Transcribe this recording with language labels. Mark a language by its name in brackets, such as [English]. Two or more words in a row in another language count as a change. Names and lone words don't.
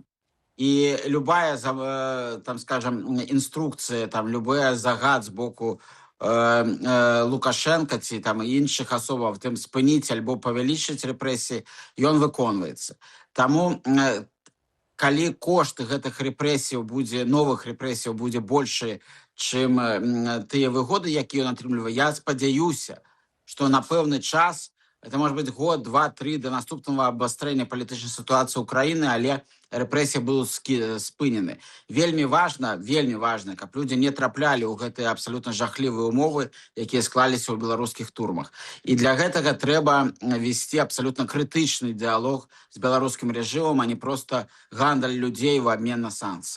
[Belarusian] І любая, там, скажем, інструкцыя, там, любая загад з боку Лукашенка ці там іншых асобаў, тым спыніць альбо павялічыць рэпрэсіі, ён выконваецца. Таму, калі кошт гэтых рэпрэсіяў будзе, новых рэпрэсіяў будзе большы, чым тыя выгоды, якія ён атрымлівае, я спадзяюся, што на пэўны час, [Russian] это может быть год, 2-3 до наступного обострения политической ситуации Украины, [Belarusian] але рэпрэсіі будуць спынены. Вельмі важна, каб людзі не траплялі ў гэтыя абсалютна жахлівыя умовы, якія склаліся ў беларускіх турмах. І для гэтага трэба весці абсалютна крытычны дыялог з беларускім рэжымам, а не проста гандаль людзей в абмен на санкцыі.